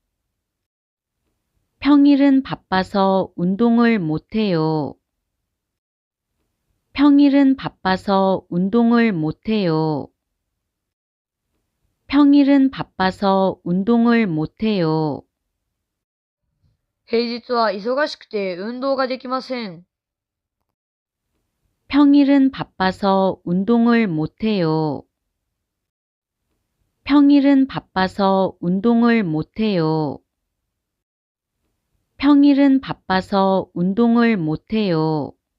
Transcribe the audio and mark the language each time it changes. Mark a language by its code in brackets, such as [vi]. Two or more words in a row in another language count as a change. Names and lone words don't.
[ko] 평일은 바빠서 운동을 못해요. 평일은 바빠서 운동을 못해요. 평일은 바빠서 운동을 못해요. [ja] 平日は忙しくて運動ができません。 [ko] 평일은 바빠서 운동을 못해요. 평일은 바빠서 운동을 못해요. 평일은 바빠서 운동을 못해요.